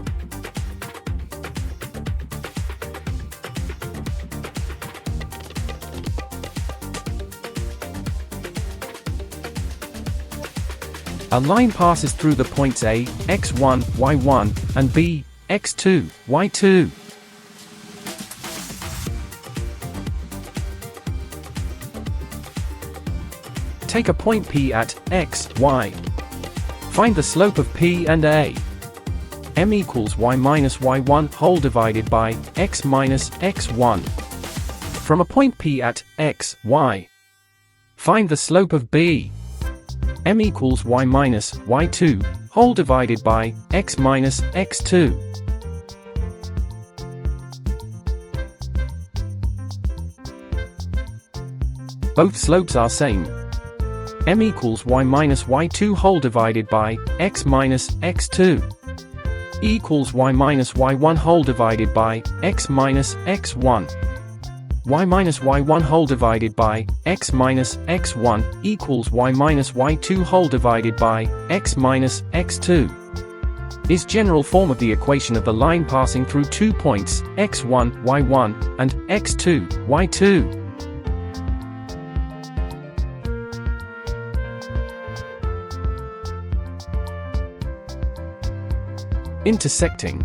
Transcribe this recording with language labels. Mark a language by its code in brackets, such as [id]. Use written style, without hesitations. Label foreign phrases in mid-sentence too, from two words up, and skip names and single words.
[en] A line passes through the points A, x1, y1, and B, x2, y2. Take a point P at x, y. Find the slope of P and A. M equals y minus y1 whole divided by x minus x1. From a point P at x, y. Find the slope of B. M equals y minus y2 whole divided by x minus x2. Both slopes are same. M equals y minus y2 whole divided by x minus x2 equals y minus y1 whole divided by x minus x1. Y minus y1 whole divided by x minus x1 equals y minus y2 whole divided by x minus x2. Is general form of the equation of the line passing through 2 points, x1, y1, and x2, y2. Intersecting.